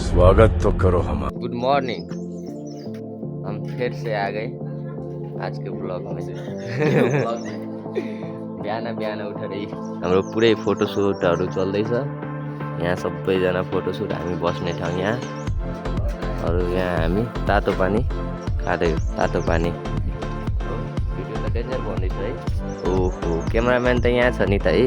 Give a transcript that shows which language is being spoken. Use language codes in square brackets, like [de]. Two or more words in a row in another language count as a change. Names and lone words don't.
[hi] स्वागत तो करो हमारा। [en] good morning, [hi] हम फिर से आ गए आज के ब्लॉग में। [ne] बिहान उठेर हाम्रो पुरै फोटोसुटहरू चल्दैछ। यहाँ सबैजना फोटोसुट, हामी बस्ने ठाउँ यहाँ, अरू यहाँ हामी तातो पानी खाँदै, तातो पानी। भिडियो त डेन्जर भन्दैछ है। ओहो, क्यामेराम्यान त यहाँ छ नि त है।